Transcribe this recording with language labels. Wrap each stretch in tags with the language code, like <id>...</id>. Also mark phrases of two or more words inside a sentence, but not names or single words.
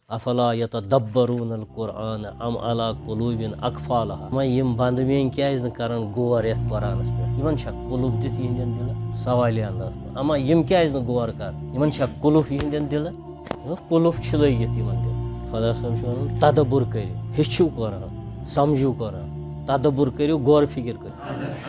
<ar>افلا یتدبرون القرآن ام علی قلوب اقفالها</ar> <ks>ما یم بندوین کیازِ نہٕ کران غور یتھ قرآنس پٮ۪ٹھ یمن چھا قلوب دِتھ یہنٛدٮ۪ن دِلن سوالی انداز اما یم کیازِ نہٕ غور کران یمن چھا قلوب یہنٛدٮ۪ن دِلن قلوب چھِ لٲگِتھ یمن دِلن خۄدا صٲب چھُ ونان تدبر کٔرِو ہیٚچھِو قرآن سمجھِو قرآن تدبر کٔرِو غور فکر کٔرِو</ks>